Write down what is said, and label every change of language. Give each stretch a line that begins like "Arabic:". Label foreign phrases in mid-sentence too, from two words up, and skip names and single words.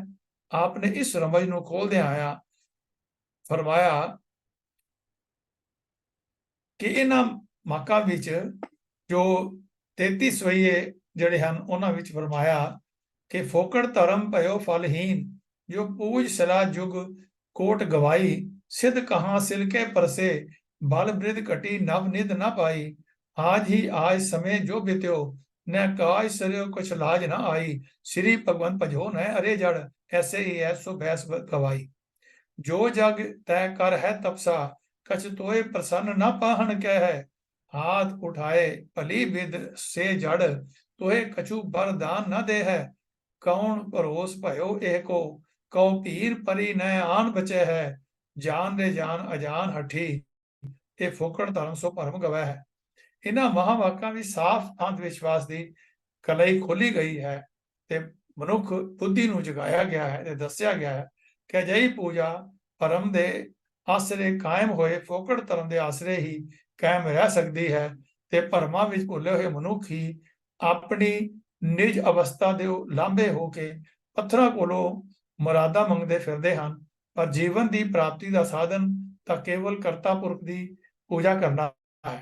Punjabi: ਆਪਨੇ ਇਸ ਰਮਜ ਨੂੰ ਖੋਲਦਿਆਂ ਆਇਆ ਫਰਮਾਇਆ ਕਿ ਇਹਨਾਂ ਮਾਕਾਂ ਵਿੱਚ ਜੋ 33 ਸਵਈਏ ਜਿਹੜੇ ਹਨ, ਉਹਨਾਂ ਵਿੱਚ ਫਰਮਾਇਆ ਕਿ
Braj: ਫੋਕੜ ਧਰਮ ਭਇਓ ਫਲਹੀਨ, ਜੋ ਪੂਜ ਸਲਾ ਜੁਗ ਕੋਟ ਗਵਾਈ, ਸਿੱਧ ਕਹਾਂ ਸਿਲਕੇ ਪਰਸੇ, ਬਲ ਬ੍ਰਿਧ ਘਟੀ ਨਵ ਨਿਧ ਨਾ ਪਾਈ, आज ही आज समय जो बित्यो, न काज सरियो कुछ लाज न आई, श्री भगवंत भजो न अरे जड़, ऐसे ही ऐसो भैस गवाई। जो जग तय कर है तपसा, कछ तोय प्रसन्न न पाहन कह है, हाथ उठाए भली विद से जड़, तोहे कछु बरदान न दे है, कौन परोस भयो एह को, ਕਉ ਭੀਰ ਪਰੀ ਨੈ ਆਨ ਬਚੈ ਹੈ, ਜਾਨ ਰੇ ਜਾਨ ਅਜਾਨ ਹਠੀ, ਇਹ ਫੋਕੜ ਧਰਮ ਸੋ ਭਰਮ ਗਵੈ ਹੈ।
Punjabi: ਇਹਨਾਂ ਮਹਾਵਾਕਾਂ ਵਿੱਚ ਸਾਫ਼ ਅੰਧ ਵਿਸ਼ਵਾਸ ਦੀ ਕਲਈ ਖੋਲੀ ਗਈ ਹੈ ਤੇ ਮਨੁੱਖ ਬੁੱਧੀ ਨੂੰ ਜਗਾਇਆ ਗਿਆ ਹੈ ਤੇ ਦੱਸਿਆ ਗਿਆ ਹੈ ਕਿ ਅਜਿਹੀ ਪੂਜਾ ਭਰਮ ਦੇ ਆਸਰੇ ਕਾਇਮ ਹੋਏ ਫੋਕੜ ਧਰਮ ਦੇ ਆਸਰੇ ਹੀ ਕਾਇਮ ਰਹਿ ਸਕਦੀ ਹੈ ਤੇ ਭਰਮਾਂ ਵਿੱਚ ਭੁੱਲੇ ਹੋਏ ਮਨੁੱਖ ਹੀ ਆਪਣੀ ਨਿਜ ਅਵਸਥਾ ਦੇ ਲਾਂਭੇ ਹੋ ਕੇ ਪੱਥਰਾਂ ਕੋਲੋਂ ਮੁਰਾਦਾਂ ਮੰਗਦੇ ਫਿਰਦੇ ਹਨ, ਪਰ ਜੀਵਨ ਦੀ ਪ੍ਰਾਪਤੀ ਦਾ ਸਾਧਨ ਤਾਂ ਕੇਵਲ ਕਰਤਾ ਪੁਰਖ ਦੀ ਪੂਜਾ ਕਰਨਾ ਹੈ।